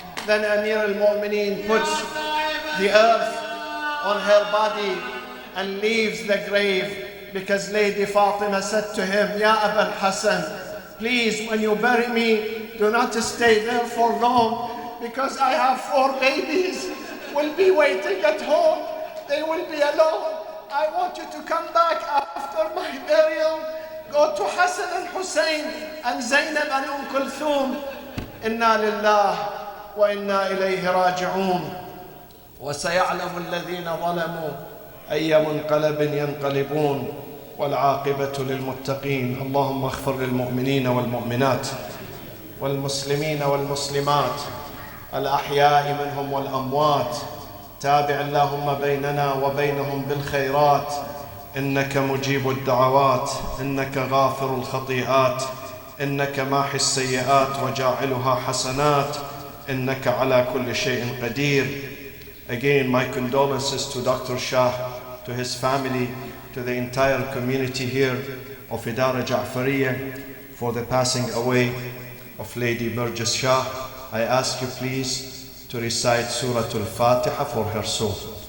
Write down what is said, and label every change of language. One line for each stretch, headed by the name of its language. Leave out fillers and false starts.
English: Then Amir al-Mu'mineen puts the earth on her body and leaves the grave, because Lady Fatima said to him, Ya Abul Hassan, please, when you bury me, do not stay there for long, because I have 4 babies will be waiting at home. They will be alone. I want you to come back after my burial. Go to Hassan and Hussein and Zainab and Kulthum.
Arabic: Inna lillah wa inna ilayhi raji'un. وسيعلم الذين ظلموا أي منقلب ينقلبون والعاقبة للمتقين. اللهم اغفر للمؤمنين والمؤمنات والمسلمين والمسلمات الأحياء منهم والأموات. تابع اللهم بيننا وبينهم بالخيرات. إنك مجيب الدعوات. إنك غافر الخطيئات. إنك ماحي السيئات وجاعلها حسنات. إنك على كل شيء قدير.
English: Again, my condolences to Dr. Shah, to his family, to the entire community here of Idara Ja'fariyah for the passing away of Lady Burgess Shah. I ask you please to recite Surah Al-Fatiha for her soul.